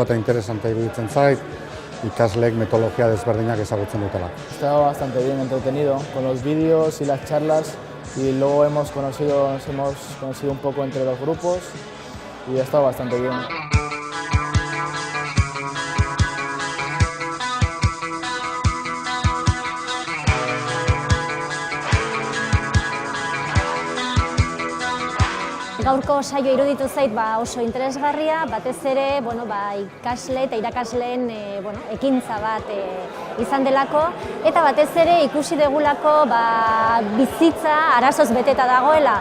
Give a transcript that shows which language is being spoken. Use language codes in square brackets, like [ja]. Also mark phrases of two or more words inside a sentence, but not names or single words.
[eu] eta interesante iruditzen zait, ikasleek metodologia desberdinak ezagutzen dutela. [es] Estaba bastante bien entretenido con los vídeos y las charlas y luego nos hemos conocido un poco entre los grupos y ha estado bastante bien. [eu] Gaurko saio iruditu zait oso interesgarria, batez ere ikasle eta irakasleen ekintza bat izan delako, eta batez ere ikusi degulako bizitza arazoz beteta dagoela.